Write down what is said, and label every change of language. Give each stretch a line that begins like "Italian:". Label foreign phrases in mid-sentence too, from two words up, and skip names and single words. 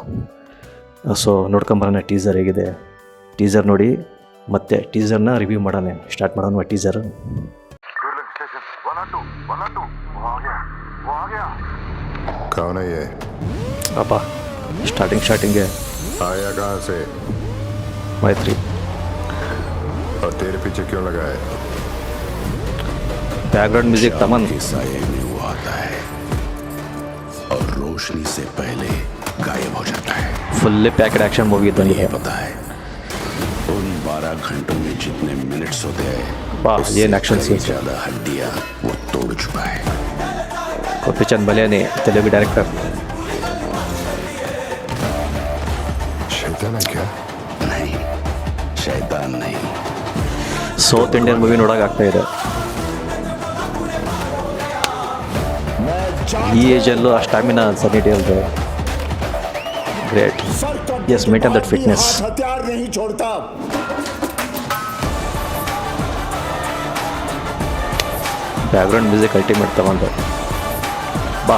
Kannada: ಸೊ ನೋಡ್ಕೊಂಬರೋಣ ಟೀಸರ್ ಹೇಗಿದೆ. ಟೀಸರ್ ನೋಡಿ ಮತ್ತೆ ಟೀಸರ್ನ ರಿವ್ಯೂ ಮಾಡೋಣ. ಸ್ಟಾರ್ಟ್ ಮಾಡೋಣ ಟೀಸರ್. ಅಪ್ಪ ಸ್ಟಾರ್ಟಿಂಗ್ಗೆ ಮೈತ್ರಿ.
Hindi: और तेरे पीछे क्यों लगा है?
English: background music
Hindi: तमन. साये में वो आता है और रोशनी से पहले गायब हो जाता है.
English: fully packed action movie तो
Hindi: ये पता है उन 12 घंटों में जितने मिनट्स होते हैं, वाह ये
English: action scene
Hindi: ज्यादा हड्डियां वो तोड़ चुका है. गोपी चंद बलियानी,
English: Telugu director.
Hindi: शैतान है क्या? नहीं, शैतान नहीं.
English: South Indian movie
Kannada: ನೋಡೋಕ್ಕಾಗ್ತಾ ಇದೆ. ಈ ಏಜಲ್ಲೂ ಆ ಸ್ಟಾಮಿನಾ ಸನ್ನಿ ಡಿಯಲ್ದು ಗ್ರೇಟ್.
English: yes, maintain that fitness. background music ultimate
Kannada: ತಗೊಂಡು ಬಾ.